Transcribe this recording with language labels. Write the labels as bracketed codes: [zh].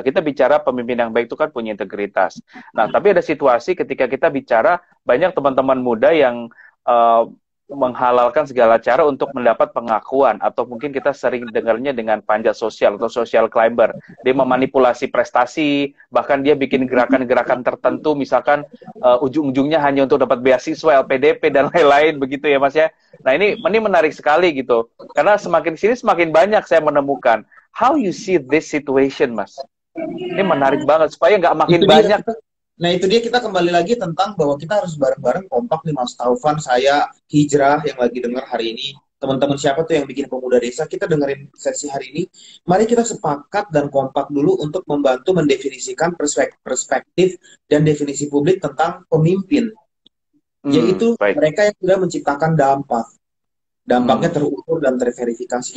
[id] Kita bicara pemimpin yang baik itu kan punya integritas. Nah, tapi ada situasi ketika kita bicara banyak teman-teman muda yang menghalalkan segala cara untuk mendapat pengakuan, atau mungkin kita sering dengarnya dengan panjat sosial atau social climber. Dia memanipulasi prestasi, bahkan dia bikin gerakan-gerakan tertentu, misalkan ujung-ujungnya hanya untuk dapat beasiswa, LPDP, dan lain-lain begitu ya Mas ya. Nah ini menarik sekali gitu, karena semakin sini semakin banyak saya menemukan. [en] How you see this situation, Mas? [id] Ini menarik banget, supaya nggak makin banyak. Nah itu dia, kita kembali lagi tentang bahwa kita harus bareng-bareng kompak nih, Mas Taufan, saya, Hijrah yang lagi dengar hari ini, teman-teman siapa tuh yang bikin pemuda desa, kita dengerin sesi hari ini, mari kita sepakat dan kompak dulu untuk membantu mendefinisikan perspektif dan definisi publik tentang pemimpin, yaitu mereka yang sudah menciptakan dampaknya terukur dan terverifikasi.